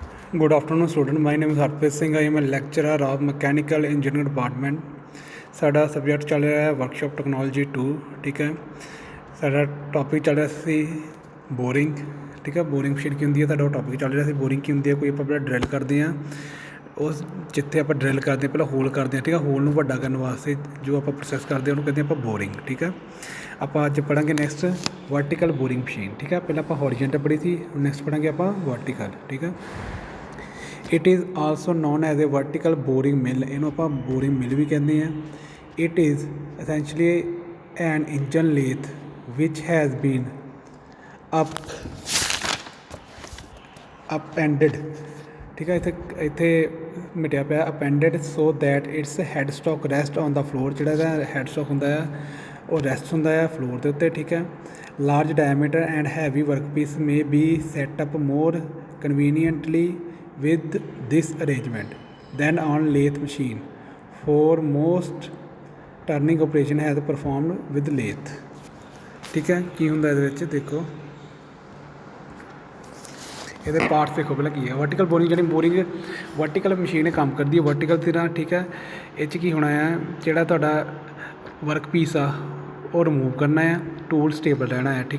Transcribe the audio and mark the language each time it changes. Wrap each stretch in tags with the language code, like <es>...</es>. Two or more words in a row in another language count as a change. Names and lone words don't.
<en>Good afternoon, student. My name is Harpreet Singh. I am a lecturer of Mechanical Engineering Department.</en> <pa>ਸਾਡਾ ਸਬਜੈਕਟ ਚੱਲ ਰਿਹਾ ਹੈ</pa> <en>workshop technology</en> <pa>2। ਠੀਕ ਹੈ, ਸਾਡਾ ਟੌਪਿਕ ਚੱਲ ਰਿਹਾ ਸੀ ਬੋਰਿੰਗ। ਠੀਕ ਹੈ,</pa> <en>boring machine</en> <pa>ਕੀ ਹੁੰਦੀ ਹੈ, ਸਾਡਾ ਉਹ ਟੌਪਿਕ ਚੱਲ ਰਿਹਾ ਸੀ। ਬੋਰਿੰਗ ਕੀ ਹੁੰਦੀ ਹੈ, ਕੋਈ ਆਪਾਂ ਪਹਿਲਾਂ ਡਰਿਲ ਕਰਦੇ ਹਾਂ, ਉਸ ਜਿੱਥੇ ਆਪਾਂ ਡਰਿਲ ਕਰਦੇ ਹਾਂ ਪਹਿਲਾਂ ਹੋਲ ਕਰਦੇ ਹਾਂ। ਠੀਕ ਹੈ, ਹੋਲ ਨੂੰ ਵੱਡਾ ਕਰਨ ਵਾਸਤੇ ਜੋ ਆਪਾਂ ਪ੍ਰੋਸੈਸ ਕਰਦੇ ਹਾਂ ਉਹਨੂੰ ਕਹਿੰਦੇ ਆਪਾਂ ਬੋਰਿੰਗ। ਠੀਕ ਹੈ, ਆਪਾਂ ਅੱਜ ਪੜ੍ਹਾਂਗੇ</pa> <en>next vertical boring machine.</en> <pa>ਠੀਕ ਹੈ, ਪਹਿਲਾਂ ਆਪਾਂ ਹੌਰੀਜ਼ੌਂਟਲ ਪੜ੍ਹੀ ਸੀ, ਨੈਕਸਟ ਪੜ੍ਹਾਂਗੇ ਆਪਾਂ ਵਰਟੀਕਲ। ਠੀਕ ਹੈ,</pa> <en>it is also known as a vertical boring mill,</en> <pa>ਇਹਨੂੰ ਆਪਾਂ</pa> <en>boring mill</en> <pa>ਵੀ ਕਹਿੰਦੇ ਹਾਂ।</pa> <en>it is essentially an engine lathe which has been upended।</en> <pa>ਠੀਕ ਹੈ, ਇੱਥੇ ਮਿਟਿਆ ਪਿਆ</pa> <en>appended so that its headstock rest on the floor।</en> <pa>ਜਿਹੜਾ ਇਹਦਾ ਹੈਡਸਟੋਕ ਹੁੰਦਾ ਆ ਉਹ ਰੈਸਟ ਹੁੰਦਾ ਆ ਫਲੋਰ ਦੇ ਉੱਤੇ। ਠੀਕ ਹੈ,</pa> <en>ਲਾਰਜ diameter and heavy workpiece may be set up more conveniently with this arrangement than on lathe machine। For most turning operation has performed with lathe.</en> <pa>ਠੀਕ ਹੈ, ਕੀ ਹੁੰਦਾ ਇਹਦੇ ਵਿੱਚ ਦੇਖੋ, ਇਹਦੇ ਪਾਰਟਸ ਦੇਖੋ ਪਹਿਲਾਂ ਕੀ ਹੈ।</pa> <en>vertical boring</en> <pa>ਜਿਹੜੀ</pa> <en>boring vertical machine</en> <pa>ਕੰਮ ਕਰਦੀ ਹੈ ਵਰਟੀਕਲ ਤਰ੍ਹਾਂ। ਠੀਕ ਹੈ, ਇਹ 'ਚ ਕੀ ਹੋਣਾ ਆ, ਜਿਹੜਾ ਤੁਹਾਡਾ</pa> <en>work piece</en> <pa>ਆ ਉਹ ਰਿਮੂਵ ਕਰਨਾ ਆ,</pa> <en>tool stable</en> <pa>ਰਹਿਣਾ ਹੈ।</pa>